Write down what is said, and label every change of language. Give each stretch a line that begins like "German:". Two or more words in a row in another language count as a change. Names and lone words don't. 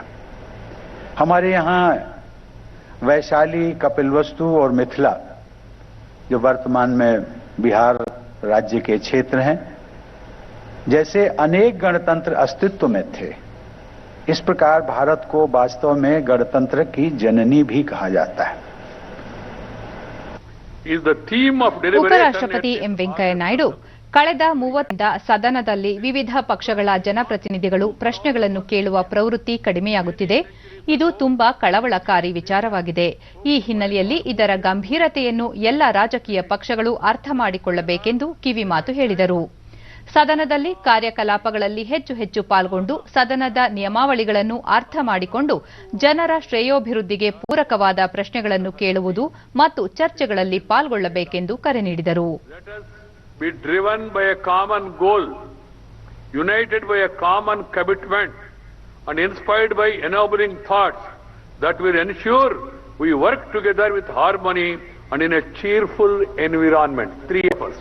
Hindi: हमारे यहाँ वैशाली, कपिलवस्तु और मिथिला, जो वर्तमान में बिहार राज्य के क्षेत्र हैं, जैसे अनेक गणतंत्र अस्तित्व में थे. इस प्रकार भारत को वास्तव में गणतंत्र की जननी भी कहा जाता है.
Kannada: ಉಪರಾಷ್ಟ್ರಪತಿ ಎಂ ವೆಂಕಯ್ಯ ನಾಯ್ಡು ಕಳೆದ 30ರಿಂದ ಸದನದಲ್ಲಿ ವಿವಿಧ ಪಕ್ಷಗಳ ಜನಪ್ರತಿನಿಧಿಗಳು ಪ್ರಶ್ನೆಗಳನ್ನು ಕೇಳುವ ಪ್ರವೃತ್ತಿ ಕಡಿಮೆಯಾಗುತ್ತಿದೆ. ಇದು ತುಂಬಾ ಕಳವಳಕಾರಿ ವಿಚಾರವಾಗಿದೆ. ಈ ಹಿನ್ನೆಲೆಯಲ್ಲಿ ಇದರ ಗಂಭೀರತೆಯನ್ನು ಎಲ್ಲ ರಾಜಕೀಯ ಪಕ್ಷಗಳು ಅರ್ಥ ಮಾಡಿಕೊಳ್ಳಬೇಕೆಂದು ಕಿವಿಮಾತು ಹೇಳಿದರು. ಸದನದಲ್ಲಿ ಕಾರ್ಯಕಲಾಪಗಳಲ್ಲಿ ಹೆಚ್ಚು ಪಾಲ್ಗೊಂಡು ಸದನದ ನಿಯಮಾವಳಿಗಳನ್ನು ಅರ್ಥ ಮಾಡಿಕೊಂಡು ಜನರ ಶ್ರೇಯೋಭಿವೃದ್ಧಿಗೆ ಪೂರಕವಾದ ಪ್ರಶ್ನೆಗಳನ್ನು ಕೇಳುವುದು ಮತ್ತು ಚರ್ಚೆಗಳಲ್ಲಿ ಪಾಲ್ಗೊಳ್ಳಬೇಕೆಂದು ಕರೆ ನೀಡಿದರು.
English: Be driven by a common goal, united by a common commitment, and inspired by ennobling thoughts that will ensure we work together with harmony and in a cheerful environment. 3 efforts.